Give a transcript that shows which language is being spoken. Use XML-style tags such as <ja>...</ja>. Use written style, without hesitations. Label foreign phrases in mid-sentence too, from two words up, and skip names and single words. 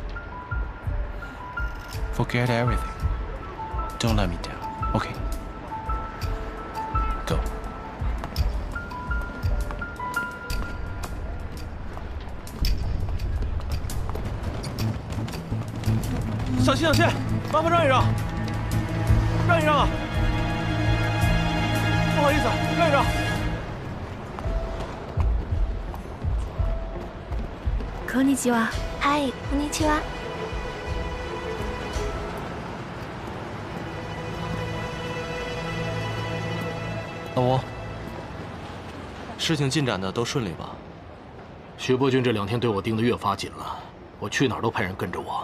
<en>Forget everything. Don't let me down, okay? Go.</en> <zh>小心小心，麻烦让一让，让一让啊！不好意思，让一让。</zh> <ja>こんにちは。嗨，こんにちは。</ja> <zh>老吴，事情进展的都顺利吧？徐伯君这2天对我盯得越发紧了，我去哪儿都派人跟着我。</zh>